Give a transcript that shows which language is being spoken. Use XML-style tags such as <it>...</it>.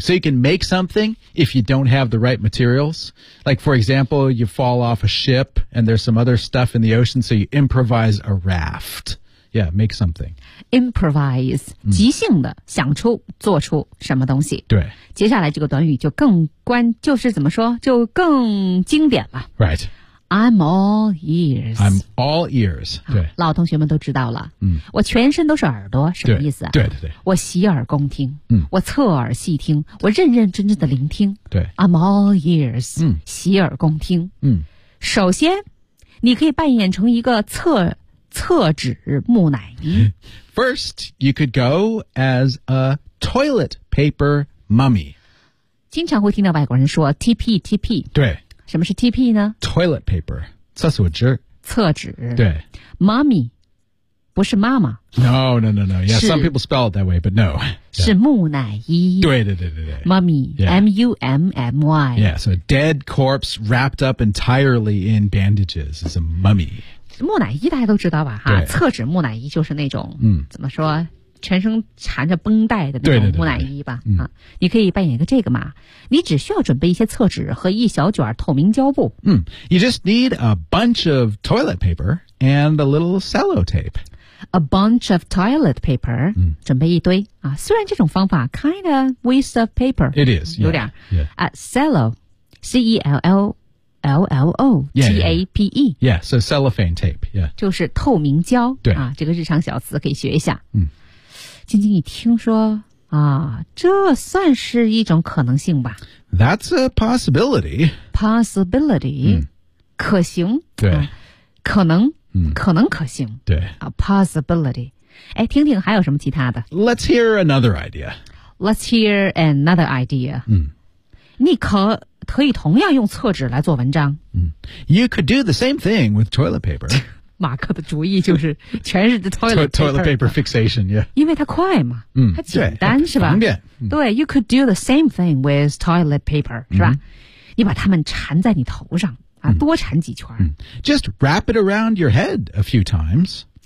<en>So you can make something if you don't have the right materials. Like, for example, you fall off a ship and there's some other stuff in the ocean, so you improvise a raft. Yeah, make something. Improvise,、mm.</en> <zh>即兴的想出做出什么东西。对。接下来这个短语就更关就是怎么说就更经典了。</zh> <en>Right. I'm all ears. I'm all ears. 对、</en> <zh>啊、老同学们都知道了。嗯，我全身都是耳朵，什么意思？对对对，我洗耳恭听。嗯，我侧耳细听，我认认真真的聆听。对</zh> <en>，I'm all ears.</en> <zh>嗯，洗耳恭听。嗯，首先，你可以扮演成一个厕纸木乃伊。</zh> <en>First, you could go as a toilet paper mummy.</en> <zh>经常会听到外国人说 TP TP。对。什么是 TP 呢</zh> <en>？Toilet paper，</en> <zh>厕所纸。厕纸。对。 Mommy， 不是妈妈。</zh> <en>No, no, no, no. Yeah, some people spell it that way, but no.、Yeah.</en> <zh>是木乃伊。对对对对对。</zh> <en>Mummy,、 yeah. M-U-M-M-Y. Yeah, so a dead corpse wrapped up entirely in bandages is a mummy.</en> <zh>木乃伊大家都知道吧？哈，厕纸木乃伊就是那种，嗯，怎么说，全身缠着绷带的那种木乃伊吧对对对对、嗯、啊，你可以扮演一个这个嘛。你只需要准备一些厕纸和一小卷透明胶布。</zh> <en>嗯 ，You just need a bunch of toilet paper and a little sellotape. A bunch of toilet paper.</en> <zh>嗯，准备一堆啊。虽然这种方法</zh> <en>kind of waste of paper. It is</en> <zh>有点。</zh> <en>Yeah. Cello, C E L L L L O T A P E. Yeah. So cellophane tape. Yeah.</en> <zh>就是透明胶。对啊，这个日常小词可以学一下。嗯。晶晶，你听说啊，这算是一种可能性吧</zh> <en>？That's a possibility. Possibility,、</en> <zh>嗯、可行。对，啊、可能、嗯，可能可行。对</zh> <en>啊 ，possibility。</en> <zh>哎，听听还有什么其他的</zh> <en>？Let's hear another idea. Let's hear another idea.</en> <zh>嗯，你可以同样用厕纸来做文章。</zh> <en>嗯 ，You could do the same thing with toilet paper.</en> <zh>马克的主意就是全是</zh> <en>toilet paper fixation, yeah.</en> <zh>因为它快嘛，嗯，它简单是吧？方便。</zh> <en>对 ，you could do the same thing with toilet paper,</en> <zh>是吧？你把它们缠在你头上啊，多缠几圈。</zh> <en>Just wrap it around your head a few times.</en>